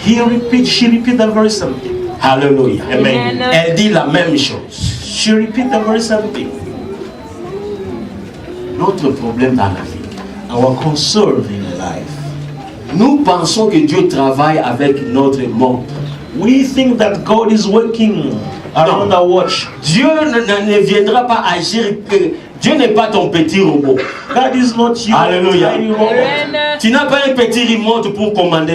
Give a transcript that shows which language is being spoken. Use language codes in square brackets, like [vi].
[en] She repeat the very same thing. Alléluia. Amen. [fr] Elle dit la même chose. [en] She repeat the very same thing. [fr] Notre problème dans la vie. [en] Our concern in life. [fr] Nous pensons que Dieu travaille avec notre monde. [en] We think that God is working around our watch. [fr] Dieu ne viendra pas agir que Dieu n'est pas ton petit robot. [en] God is not your Alléluia. tiny robot. [fr] Tu n'as pas un petit remote pour commander